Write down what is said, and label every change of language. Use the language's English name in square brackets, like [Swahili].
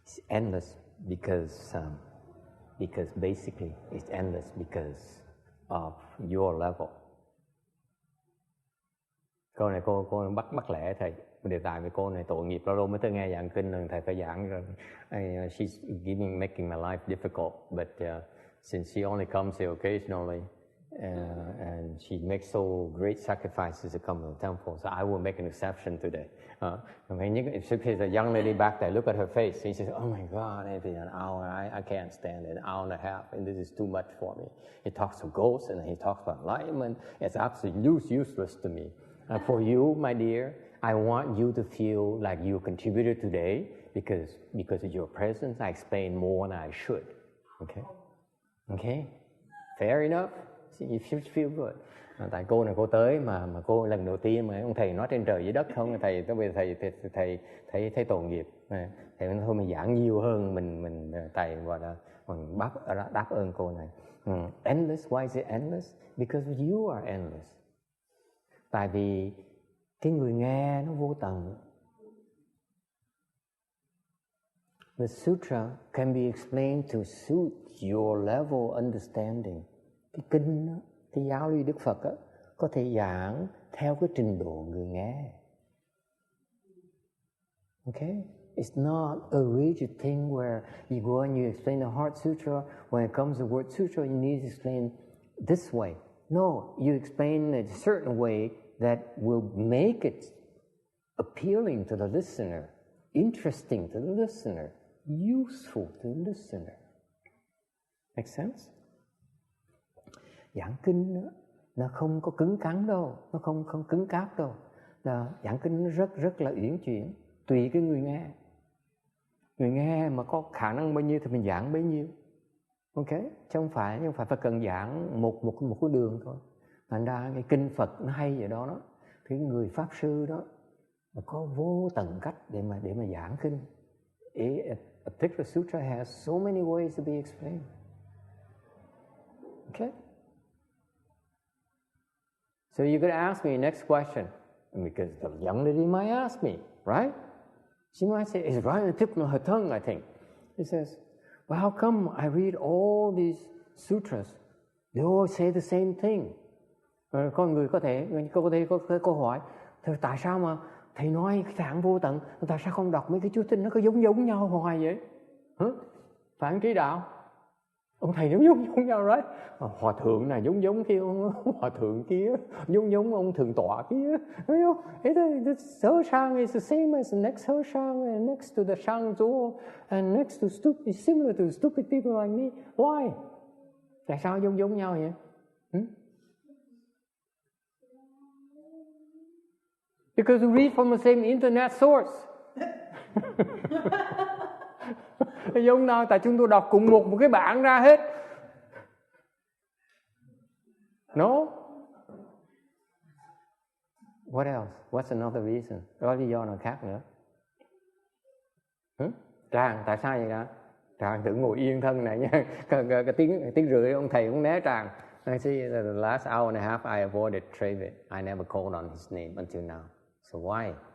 [English] endless because basically it's endless because of your level. [Vietnamese] Câu này cô bắt lẽ thầy. Đề tài với cô này tội nghiệp, lâu lâu mới tới nghe giảng kinh rồi thầy phải giảng rồi. [English] She's making my life difficult, but since she only comes here occasionally, and she makes so great sacrifices to come to the temple, so I will make an exception today. If there's a young lady back there, look at her face. She says, "Oh my God, it's an hour. I can't stand it. An hour and a half, and this is too much for me." He talks of ghosts and he talks about enlightenment. It's absolutely useless to me. For you, my dear, I want you to feel like you contributed today because of your presence. I explain more than I should. Okay? Fair enough. You should feel good. [Vietnamese] Tại cô này cô tới mà cô lần đầu tiên mà ông thầy nói trên trời dưới đất không, thầy tới bây giờ thầy thấy tội nghiệp. Thầy nói thôi mình giảng nhiều hơn mình thầy gọi là mình đáp ơn cô này. [English] Endless, why is it endless? Because you are endless. [Vietnamese] Tại vì cái người nghe nó vô tận. [English] The sutra can be explained to suit your level understanding. [Vietnamese] Cái kinh đó, cái giáo lý Đức Phật đó, có thể giảng theo cái trình độ người nghe. [English] Okay? It's not a rigid thing where you go and you explain the Heart Sutra. When it comes to the word sutra, you need to explain this way. No, you explain it a certain way that will make it appealing to the listener, interesting to the listener, useful to the listener. Make sense? [Vietnamese] Giảng kinh đó, nó không có cứng cắn đâu, nó không cứng cáp đâu. Giảng kinh nó rất là uyển chuyển, tùy cái người nghe. Người nghe mà có khả năng bao nhiêu thì mình giảng bấy nhiêu. Ok? Chứ không phải cần giảng một cái đường thôi. Thành ra cái kinh Phật nó hay vậy đó. Cái người pháp sư đó mà có vô tận cách để mà giảng kinh. [English] A particular sutra has so many ways to be explained. Okay? So you could ask me next question, because the young lady might ask me, right? She might say, it's right on the tip of her tongue, I think. She says, well, how come I read all these sutras? They all say the same thing. [Vietnamese] Con người có thể có câu hỏi, tại sao mà thầy nói tạng vô tận, tại sao không đọc mấy cái chú thích nó có giống nhau hoài vậy? Phản trí đạo, ông thầy giống nhau, right? Hòa thượng này giống kia, hòa thượng kia giống ông thượng tọa kia, thấy không? [English] The Hershang is the same as the next Hershang and next to the Shangzhou and next to stupid, similar to stupid people like me. Why? [Vietnamese] Tại sao giống nhau vậy? [English] Because we read from the same internet source. [Vietnamese] Giống nào? Tại chúng tôi đọc cùng một cái bản ra hết. [English] No? What else? What's another reason? [Vietnamese] Có lý do nào khác nữa? Tràng, tại sao vậy cả? Tràng tự ngồi yên thân này nha. Cái tiếng rưỡi ông thầy cũng né Tràng. [English] I see the last hour and a half I avoided Travis. I never called on his name until now. So why?